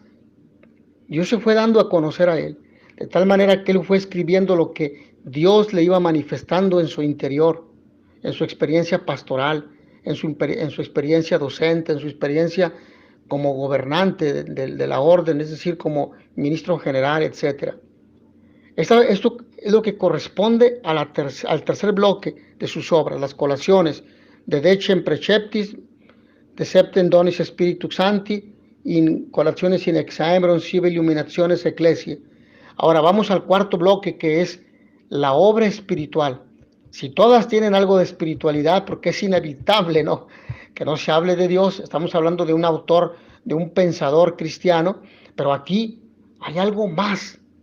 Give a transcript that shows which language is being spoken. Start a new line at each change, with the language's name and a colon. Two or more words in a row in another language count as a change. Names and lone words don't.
Spanish: Dios se fue dando a conocer a él, de tal manera que él fue escribiendo lo que Dios le iba manifestando en su interior, en su experiencia pastoral, en su experiencia docente, en su experiencia como gobernante de la orden, es decir, como ministro general, etc. Esto es lo que corresponde al tercer bloque de sus obras, las colaciones de Decem Preceptis, de Septem Donis Spiritus Sancti, in Colaciones in Exaemeron sive Illuminationes Ecclesiae. Ahora vamos al cuarto bloque, que es la obra espiritual. Si todas tienen algo de espiritualidad, porque es inevitable, ¿no?, que no se hable de Dios. Estamos hablando de un autor, de un pensador cristiano, pero aquí hay algo más.